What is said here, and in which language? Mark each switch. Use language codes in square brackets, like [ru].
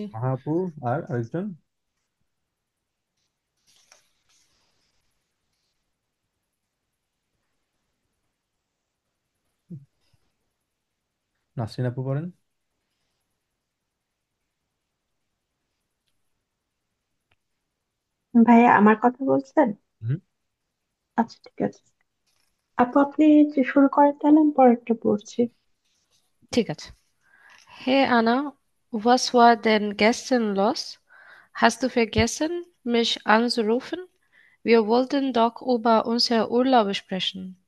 [bn] মাহাপু আর আরেকজন নাসরিন আপু পড়েন। ভাইয়া আমার কথা বলছেন? হুম। আচ্ছা ঠিক আছে, আপু আপনি যে শুরু করেন তাহলে আমি পরেরটা পড়ছি। ঠিক আছে। [de] Hey Anna, was war denn gestern los? Hast du vergessen, mich anzurufen? Wir wollten doch über unser Urlaub sprechen.